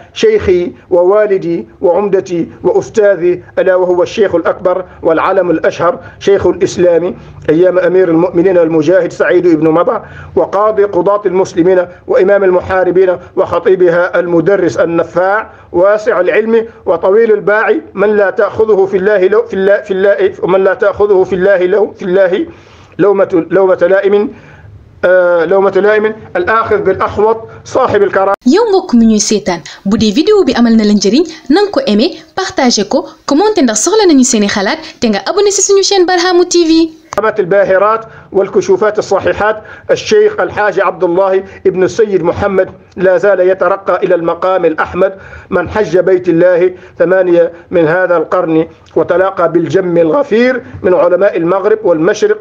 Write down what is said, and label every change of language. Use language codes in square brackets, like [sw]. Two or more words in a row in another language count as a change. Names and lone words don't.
[ar] شيخي ووالدي وعمدتي وأستاذي ألا وهو الشيخ الأكبر والعلم الأشهر شيخ الإسلام أيام أمير المؤمنين المجاهد سعيد بن مضى وقاضي قضاة المسلمين وإمام المحاربين وخطيبها المدرس النفاع واسع العلم وطويل الباع من لا تأخذه في الله ومن لا تأخذه في الله لومة لائم الآخذ بالأحوط صاحب الكرامة. [wo] yow mbokk mi ñuy seetaan bu dee vidéo bi amal na la njëriñ nanga ko aimé partagé ko commenté ndax soxla nañu seeni xalaat te nga abonné ci suñu chaîne Barham TV. [ar] الباهرات والكشوفات الصحيحات الشيخ الحاج عبد الله ابن السيد محمد لا زال يترقى إلى المقام الأحمد من حج بيت الله 8 من هذا القرن وتلاقى بالجم الغفير من علماء المغرب والمشرق